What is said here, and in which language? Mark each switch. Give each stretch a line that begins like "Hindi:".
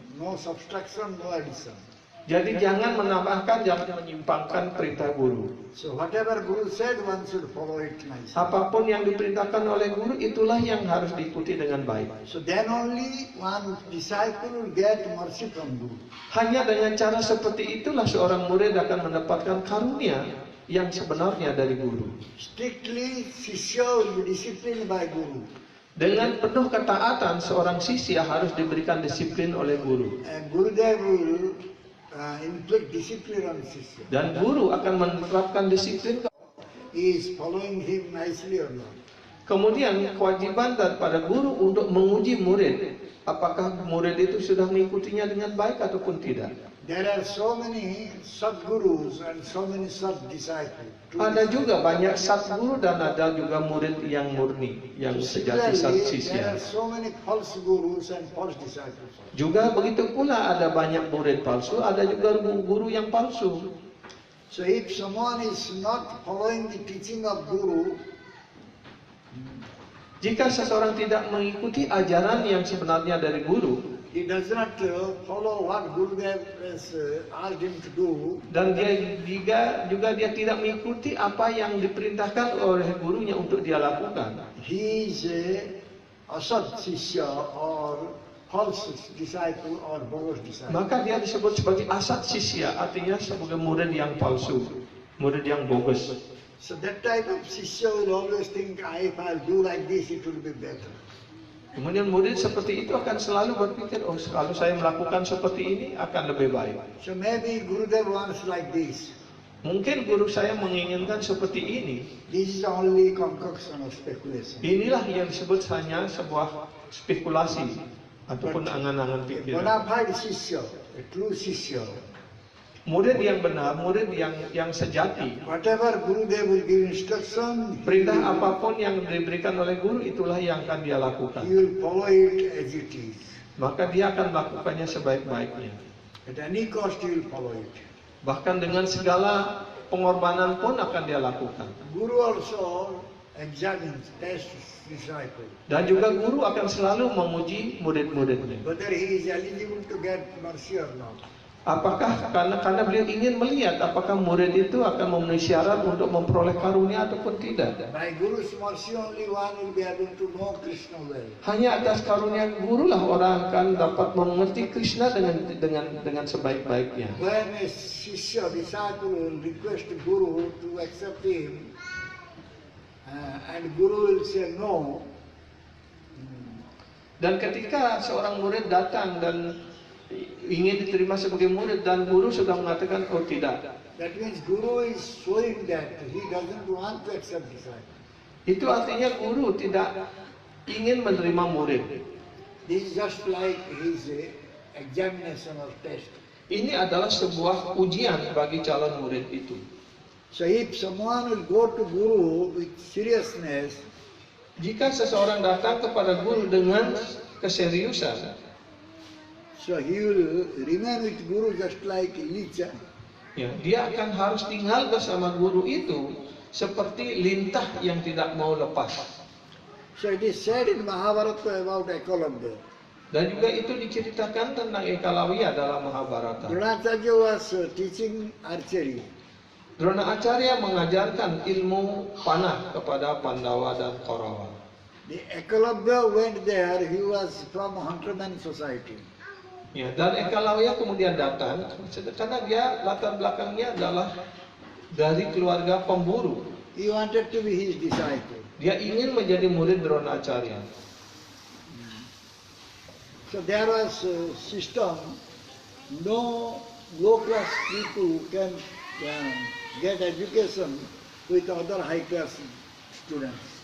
English: No subtraction, no addition.
Indonesian: Jadi jangan menambahkan, jangan menyimpangkan perintah guru.
English: So whatever Guru said, one should follow it nicely.
Indonesian: Apapun yang diperintahkan oleh guru, itulah yang harus diikuti dengan baik.
English: So then only one disciple will get mercy from Guru.
Indonesian: Hanya dengan cara seperti itulah seorang murid akan mendapatkan karunia yang sebenarnya dari guru.
English: Strictly, Sisya will be disciplined by Guru.
Indonesian: Dengan penuh ketaatan, seorang sisya harus diberikan disiplin oleh guru.
English: And Gurudev will inflict discipline on Sisya.
Indonesian: Dan guru akan menerapkan disiplin.
English: He is following him nicely or not.
Indonesian: Kemudian kewajiban daripada guru untuk menguji murid, apakah murid itu sudah mengikutinya dengan baik ataupun tidak.
English: There are so many Sadgurus and so many Sad-disciples.
Indonesian: Ada juga banyak satguru dan ada juga murid yang murni, yang sejati sat
English: Similarly, there
Indonesian: sisya.
English: are so many false gurus and false disciples.
Indonesian: Juga begitu pula ada banyak murid palsu, ada juga guru yang palsu.
English: So if someone is not following the teaching of Guru,
Indonesian: Jika seseorang tidak mengikuti ajaran yang sebenarnya dari guru,
English: he does not follow what Gurudev has asked him to do,
Indonesian: dan dia juga dia tidak mengikuti apa yang diperintahkan oleh gurunya untuk dia lakukan,
English: he is a Asad Sisya or false disciple or bogus disciple.
Indonesian: Maka dia disebut sebagai asat sisya, artinya sebagai murid yang palsu, murid yang bogus.
English: So that type of sisya will always think, if I'll do like this, it will be better.
Indonesian: Kemudian murid seperti itu akan selalu berpikir, oh kalau saya melakukan seperti ini akan lebih baik.
English: So maybe Gurudev wants like this.
Indonesian: Mungkin guru saya menginginkan seperti ini.
English: This is only concoction of speculation.
Indonesian: Inilah yang disebut hanya sebuah spekulasi ataupun angan-angan
English: A
Indonesian: pikiran.
English: bona fide sisya, a true sisya,
Indonesian: Murid yang benar, murid yang sejati.
English: whatever Gurudev will give instruction,
Indonesian: Perintah apapun yang diberikan oleh guru, itulah yang akan dia lakukan.
English: he will follow it as it is.
Indonesian: Maka dia akan melakukannya sebaik-baiknya.
English: At any cost, he will follow it.
Indonesian: Bahkan dengan segala pengorbanan pun akan dia lakukan.
English: Guru also examines, tests disciple,
Indonesian: Dan juga guru akan selalu memuji murid-muridnya.
English: whether he is eligible to get mercy or not.
Indonesian: Apakah karena beliau ingin melihat apakah murid itu akan memenuhi syarat untuk memperoleh karunia ataupun tidak.
English: By Guru's mercy, only one will be able to know Krishna well.
Indonesian: Hanya atas karunia guru lah orang akan dapat mengerti Krishna dengan sebaik-baiknya.
English: When a Shishya, disciple, will request Guru to accept him, and Guru will say no,
Indonesian: Dan ketika seorang murid datang dan ingin diterima sebagai murid dan guru sudah mengatakan oh tidak,
English: that means Guru is showing that he doesn't want to accept disciple.
Indonesian: itu artinya guru tidak ingin menerima murid.
English: This is just like his examination or test.
Indonesian: Ini adalah sebuah ujian bagi calon murid itu.
English: So if someone will go to Guru with seriousness,
Indonesian: Jika seseorang datang kepada guru dengan keseriusan,
English: so he will remain with Guru just like Licha.
Indonesian: ya, dia akan harus tinggal bersama guru itu seperti lintah yang tidak mau lepas.
English: So it is said in Mahabharata about Ekalabya.
Indonesian: Dan juga itu diceritakan tentang Ekalawiya dalam Mahabharata.
English: Dronacharya was teaching archery.
Indonesian: Dronacharya mengajarkan ilmu panah kepada Pandawa dan Kaurawa.
English: The Ekalabya went there, he was from hunterman society.
Indonesian: Ya, dan Ekalawiya kemudian datang karena dia latar belakangnya adalah dari keluarga pemburu.
English: He wanted to be his disciple.
Indonesian: Dia ingin menjadi murid Dronacharya.
English: So there was a system, no low class people can get education with other high class students.